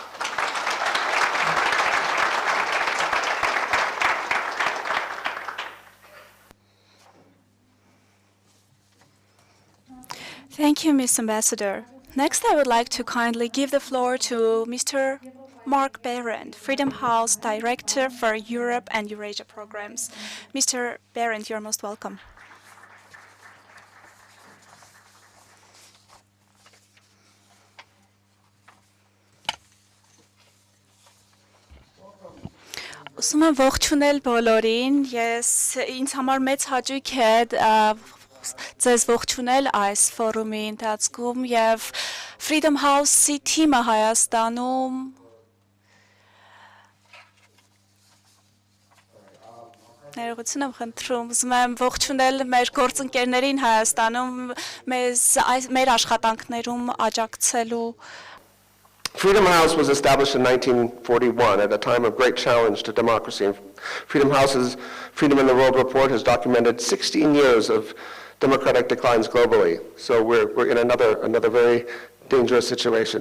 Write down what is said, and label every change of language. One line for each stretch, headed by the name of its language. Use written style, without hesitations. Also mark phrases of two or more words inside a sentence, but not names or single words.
English: Thank you, Ms. Ambassador. Next, I would like to kindly give the floor to Mr. Mark Berendt, Freedom House Director for Europe and Eurasia Programs. Mr. Berendt, you're most welcome.
Armenian: Ուսում եմ ողջունել բոլորին, ինձ համար մեծ հաճույք է ձեզ ողջունել այս ֆորումի ընթացքում եւ Freedom House-ի թիմը Հայաստանում ներողություն եմ խնդրում, ուզում եմ ողջունել մեր գործընկերներին Հայաստանում մեր աշխատանքներում աջակցելու
English: Freedom House was established in 1941 at a time of great challenge to democracy. Freedom House's Freedom in the World report has documented 16 years of democratic declines globally. So we're in another very dangerous situation.